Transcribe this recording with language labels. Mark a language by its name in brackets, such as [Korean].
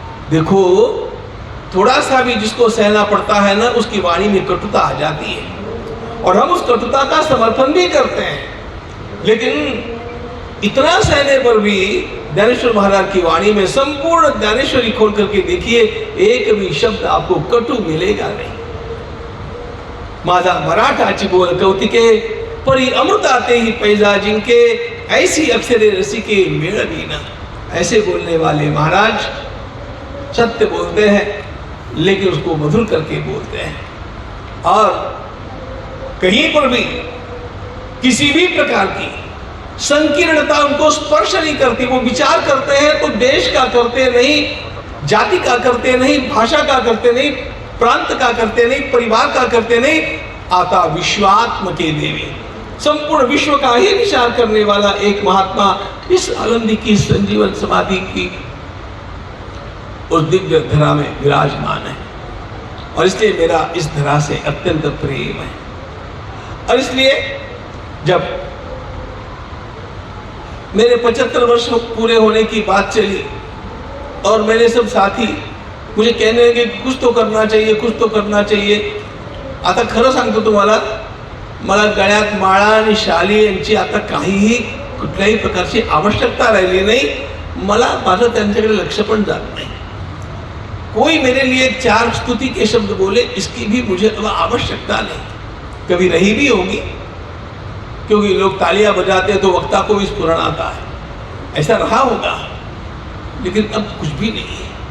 [Hindi] देखो, थोड़ा सा भी जिसको सहना पड़ता है ना, उसकी वाणी में कटुता आ जाती है और हम उस कटुता का समर्थन भी करते हैं. लेकिन इतना सहने पर भी ज्ञानेश्वर महाराज की वाणी में संपूर्ण ज्ञानेश्वरी खोल करके देखिए, एक भी शब्द आपको कटु मिलेगा नहीं. [Marathi] माझा मराठाची बोल कौतिके परी अमृताते ही पैजा जिनके ऐसी अक्षरे रसिके मेळ बीना. [Hindi] ऐसे बोलने वाले महाराज सत्य बोलते हैं लेकिन उसको मधुर करके बोलते हैं. और कहीं पर भी किसी भी प्रकार की संकीर्णता उनको स्पर्श नहीं करती. वो विचार करते हैं तो देश का करते नहीं, जाति का करते नहीं, भाषा का करते नहीं, प्रांत का करते नहीं, परिवार का करते नहीं. [Marathi] आता विश्वात्मके देवी, [Hindi] संपूर्ण विश्व का ही विचार करने वाला एक महात्मा इस आनंदी की संजीवन समाधि की उस दिव्य धरा में विराजमान है. और इसलिए मेरा इस धरा से अत्यंत प्रेम है. और इसलिए जब मेरे 75 वर्ष पूरे होने की बात चली और मेरे सब साथी मुझे कहने लगे कुछ तो करना चाहिए, कुछ तो करना चाहिए. [Marathi] आता खरं सांगतो तुम्हाला, मला गळ्यात माळा आणि शाली यांची आता काहीही कुठल्याही प्रकारची आवश्यकता राहिली नाही. मला माझं त्यांच्याकडे लक्ष पण जात नाही. [Hindi] कोई मेरे लिए 4 स्तुति के शब्द बोले, इसकी भी मुझे अब आवश्यकता नहीं. कभी रही भी होगी, क्योंकि लोग तालियां बजाते हैं तो वक्ता को भी स्फुरण आता है, ऐसा रहा होगा, लेकिन अब कुछ भी नहीं है.